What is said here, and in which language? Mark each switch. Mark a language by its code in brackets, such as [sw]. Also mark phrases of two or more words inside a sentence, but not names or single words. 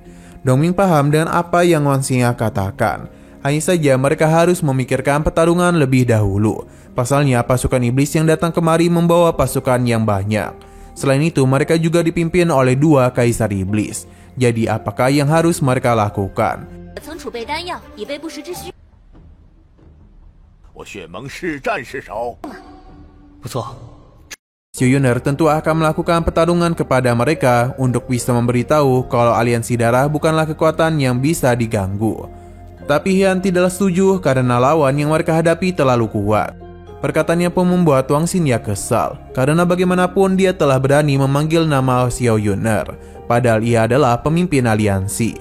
[id] Dongming paham dengan apa yang Wang Xinya katakan. Hanya saja mereka harus memikirkan pertarungan lebih dahulu. Pasalnya pasukan iblis yang datang kemari membawa pasukan yang banyak. Selain itu mereka juga dipimpin oleh 2 kaisar iblis. Jadi apakah yang harus mereka lakukan? [zh] 曾储备丹药，以备不时之需。我血盟市战士少。不错。 [id] Xiao Yuner tentu akan melakukan pertarungan kepada mereka untuk bisa memberitahu kalau aliansi darah bukanlah kekuatan yang bisa diganggu. Tapi Hian tidaklah setuju karena lawan yang mereka hadapi terlalu kuat. Perkataannya pun membuat Wang Xinya kesal, karena bagaimanapun dia telah berani memanggil nama Xiao Yuner, padahal ia adalah pemimpin aliansi.